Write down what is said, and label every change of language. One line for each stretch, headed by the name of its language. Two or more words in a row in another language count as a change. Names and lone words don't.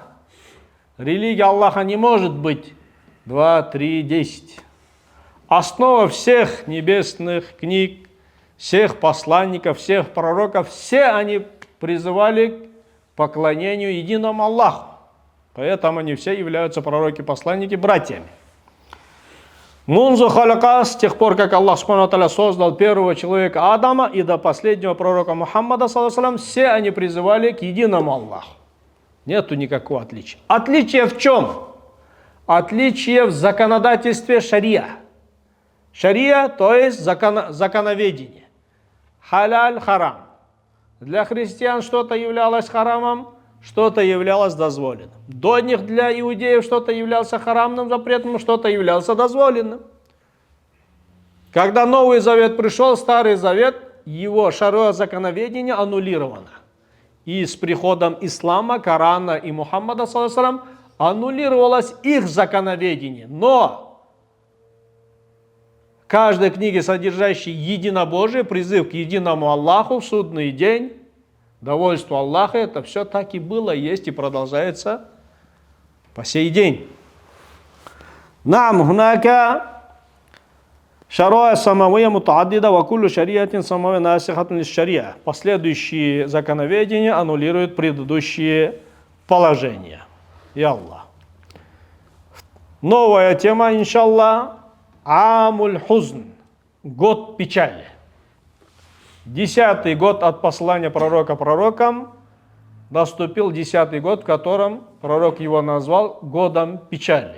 Russian: Религия Аллаха не может быть 2, 3, 10. Основа всех небесных книг, всех посланников, всех пророков, все они призывали к поклонению единому Аллаху. Поэтому они все являются пророки-посланники братьями.
Arabic: منذ خلق,
Russian: с тех пор, как Аллах
Arabic: سبحانه وتعالى
Russian: создал первого человека Адама и до последнего пророка Мухаммада,
Arabic: صلى الله عليه وسلم,
Russian: все они призывали к единому Аллаху. Нету никакого отличия. Отличие в чем? Отличие в законодательстве шария. Шария, то есть законоведение.
Arabic: حلال، حرام.
Russian: Для христиан что-то являлось харамом, что-то являлось дозволенным. До них для иудеев что-то являлось харамным, запретным, что-то являлось дозволенным. Когда Новый Завет пришел, Старый Завет, его шариа законоведение аннулировано. И с приходом ислама, Корана и Мухаммада,
Arabic: صلى الله عليه وسلم,
Russian: аннулировалось их законоведение. Но в каждой книге, содержащей единобожие, призыв к единому Аллаху в судный день, довольство Аллаха, это все так и было, есть и продолжается по сей день.
Arabic: نعم هناك شريعة سماوية متعددة وكل شريعة سماوية ناسخة للشريعة.
Russian: Последующие законоведения аннулируют предыдущие положения.
Arabic: يا الله.
Russian: Новая тема, иншаллах.
Arabic: عام الحزن,
Russian: год печали. 10-й год от послания пророка пророкам наступил 10-й год, в котором пророк его назвал годом печали.